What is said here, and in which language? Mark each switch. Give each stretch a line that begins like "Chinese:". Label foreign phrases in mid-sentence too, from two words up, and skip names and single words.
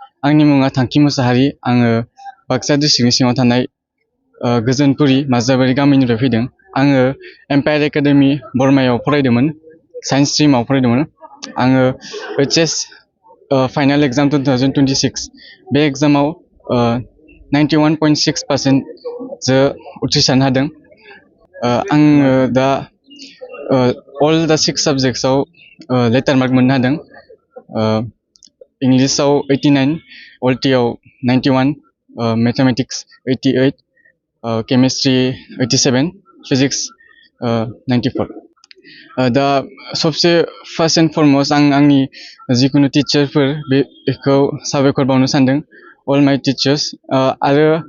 Bodo: आंनि मुङा थांखि मुसाहारि आङो बाक्सा डिस्ट्रिक्टनि सिङाव थानाय गोजोनपुरि माजाबारि गामिनिफ्राय फैदों आङो एम्पायार एकाडेमि बरमायाव फरायदोंमोन
English: science stream
Bodo: फरायदोंमोन आङो HS
English: final exam
Bodo: 2026 बे एग्जामाव 91.6% जो उथ्रिसारनो हादों आङो दा
English: all the 6 subjectsआव letter mark
Bodo: मोननो हादों इंलिसाव 89 अल्टियाव 91 मैथमेटिक्स 88 केमिस्ट्रि 87 फिजिक्स 94 दा सबसे
English: first and foremost
Bodo: आं आंनि जिखुनु टिचारफोर बेखौ साबायखर बावनो सानदों
English: all my teachers
Bodo: आरो